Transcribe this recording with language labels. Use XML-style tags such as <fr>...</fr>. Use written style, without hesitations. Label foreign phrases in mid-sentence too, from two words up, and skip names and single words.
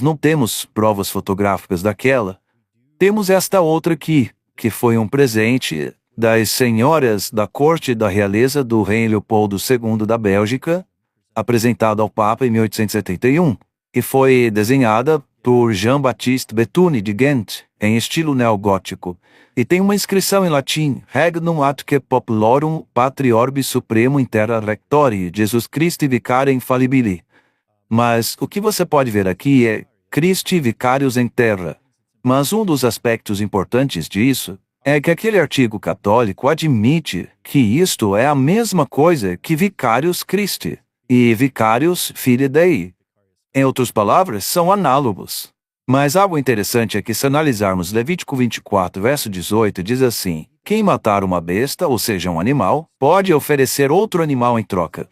<pt>não temos provas fotográficas daquela, temos esta outra aqui, que foi um presente das senhoras da corte da realeza do rei Leopoldo II da Bélgica, apresentado ao Papa em 1871, e foi desenhada por Jean-Baptiste Bethuny de Ghent, em estilo neogótico, e tem uma inscrição em latim,</pt> <la>Regnum atque populorum patri orbi supremo in terra rectori, Jesus Christi vicare infalibili.</la> <pt>Mas o que você pode ver aqui é</pt> <la>Christi vicarius in terra.</la> <pt>Mas um dos aspectos importantes disso é que aquele artigo católico admite que isto é a mesma coisa que</pt> <la>Vicarius Christi</la> <pt>e</pt> <la>Vicarius Filii Dei.</la> <pt>Em outras palavras, são análogos. Mas algo interessante é que se analisarmos Levítico 24, verso 18, diz assim: quem matar uma besta, ou seja, um animal, pode oferecer outro animal em troca.</pt>